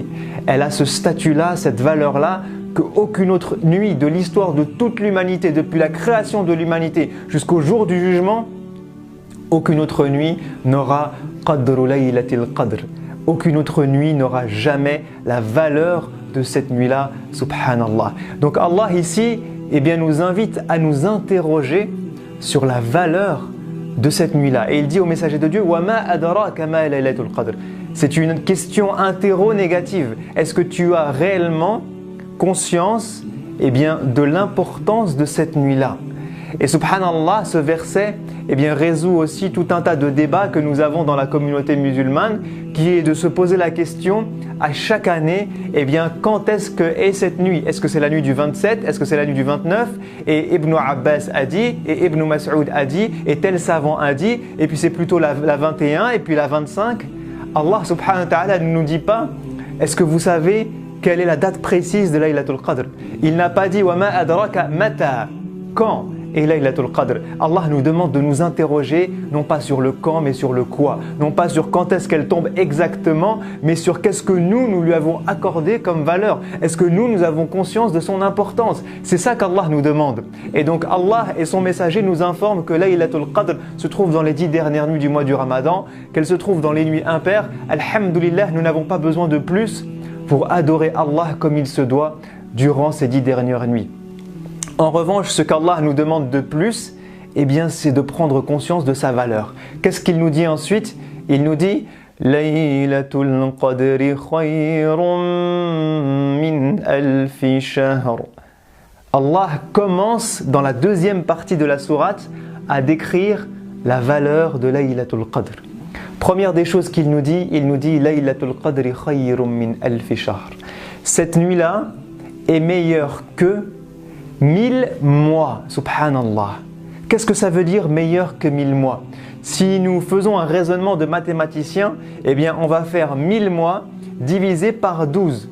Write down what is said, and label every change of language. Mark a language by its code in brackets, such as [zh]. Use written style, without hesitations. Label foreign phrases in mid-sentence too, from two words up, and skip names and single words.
[fr] Elle a ce statut-là, cette valeur-là, qu'aucune autre nuit de l'histoire de toute l'humanité, depuis la création de l'humanité jusqu'au jour du jugement, aucune autre nuit n'aura [ar] قدر ليلة القدر. [fr] Aucune autre nuit n'aura jamais la valeur de cette nuit-là, subhanallah. Donc Allah ici, nous invite à nous interroger sur la valeur de cette nuit-là. Et il dit au messager de Dieu, [ar] وما أدراك ما ليلة القدر. [fr] C'est une question interro-négative. Est-ce que tu as réellement conscience de l'importance de cette nuit-là? Et subhanallah, ce verset résout aussi tout un tas de débats que nous avons dans la communauté musulmane, qui est de se poser la question à chaque année, quand est-ce que est cette nuit? Est-ce que c'est la nuit du 27? Est-ce que c'est la nuit du 29? Et Ibn Abbas a dit, et Ibn Mas'ud a dit, et tel savant a dit, et puis c'est plutôt la 21 et puis la 25. Allah [ar] سبحانه وتعالى [fr] ne nous dit pas, est-ce que vous savez quelle est la date précise de Laylatul Qadr? Il n'a pas dit, [ar] وما أدراك متى, [fr] quand est Laylatul Qadr. Allah nous demande de nous interroger, non pas sur le quand, mais sur le quoi. Non pas sur quand est-ce qu'elle tombe exactement, mais sur qu'est-ce que nous lui avons accordé comme valeur. Est-ce que nous avons conscience de son importance? C'est ça qu'Allah nous demande. Et donc Allah et son messager nous informent que Laylatul Qadr se trouve dans les 10 dernières nuits du mois du Ramadan, qu'elle se trouve dans les nuits impaires. Alhamdulillah, nous n'avons pas besoin de plus pour adorer Allah comme il se doit durant ces 10 dernières nuits. En revanche, ce qu'Allah nous demande de plus, c'est de prendre conscience de sa valeur. Qu'est-ce qu'il nous dit ensuite? Il nous dit [ar] ليلة القدر خير من ألف شهر. [fr] Allah commence dans la deuxième partie de la sourate à décrire la valeur de Laylatul Qadr. Première des choses qu'il nous dit, il nous dit [ar] ليلة القدر خير من ألف شهر. [fr] Cette nuit-là est meilleure que 1000 mois, subhanallah. Qu'est-ce que ça veut dire meilleur que 1000 mois? Si nous faisons un raisonnement de mathématicien, on va faire 1000 mois divisé par 12.